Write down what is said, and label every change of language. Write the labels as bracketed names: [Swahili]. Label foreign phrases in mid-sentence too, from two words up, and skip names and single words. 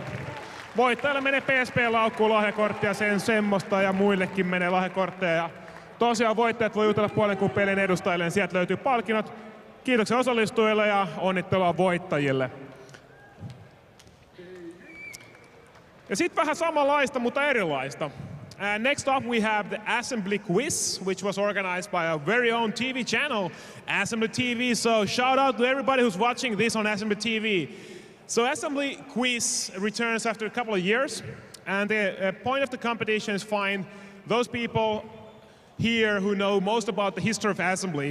[Finnish] Voittajalle menee PSP-laukkuun lahjakorttia, sen semmoista, ja muillekin menee lahjakortteja. Ja tosiaan voittajat voi jutella puolen kuun pelin edustajille, niin sieltä löytyy palkinnot. Kiitoksia osallistujille ja onnittelua voittajille. Ja sitten vähän samanlaista, mutta erilaista. [English] Next up we have the Assembly Quiz, which was organized by our very own TV channel, AssemblyTV. So shout out to everybody who's watching this on AssemblyTV. So Assembly Quiz returns after a couple of years, and the point of the competition is find those people here who know most about the history of assembly.